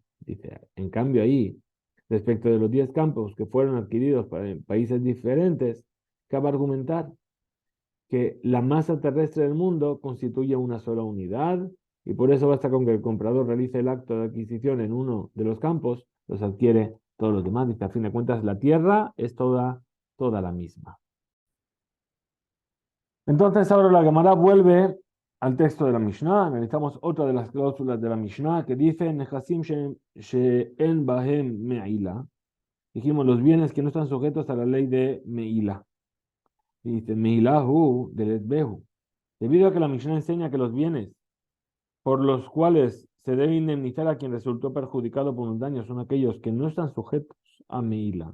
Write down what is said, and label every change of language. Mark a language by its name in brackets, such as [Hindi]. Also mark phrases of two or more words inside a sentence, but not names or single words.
[Spanish] Dice, en cambio ahí, respecto de los 10 campos que fueron adquiridos en países diferentes, cabe argumentar que la masa terrestre del mundo constituye una sola unidad y por eso basta con que el comprador realice el acto de adquisición en uno de los campos, los adquiere todos los demás. Dice, a fin de cuentas, la tierra es toda la misma. Entonces ahora la Gemara vuelve al texto de la Mishnah. Analizamos otra de las cláusulas de la Mishnah que dice, [Hebrew] Nehasim she'en bahem me'ila. [Spanish] Dijimos los bienes que no están sujetos a la ley de Me'ila. [Hebrew] Dice, Me'ilahu del Behu. [Spanish] Debido a que la Mishnah enseña que los bienes por los cuales se debe indemnizar a quien resultó perjudicado por un daño son aquellos que no están sujetos a Meila.